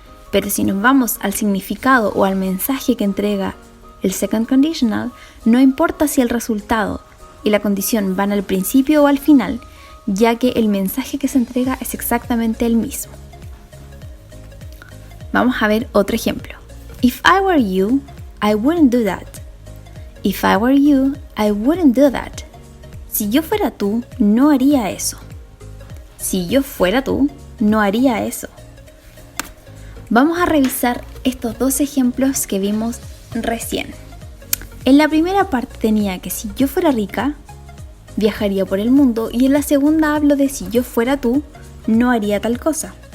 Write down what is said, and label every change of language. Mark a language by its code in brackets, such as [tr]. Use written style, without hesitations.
[es] Pero si nos vamos al significado o al mensaje que entrega el Second Conditional, no importa si el resultado y la condición van al principio o al final, ya que el mensaje que se entrega es exactamente el mismo. Vamos a ver otro ejemplo. [en] If I were you, I wouldn't do that. If I were you, I wouldn't do that. [es] Si yo fuera tú, no haría eso. Si yo fuera tú, no haría eso. Vamos a revisar estos dos ejemplos que vimos recién. En la primera parte tenía que si yo fuera rica, viajaría por el mundo, y en la segunda hablo de si yo fuera tú, no haría tal cosa.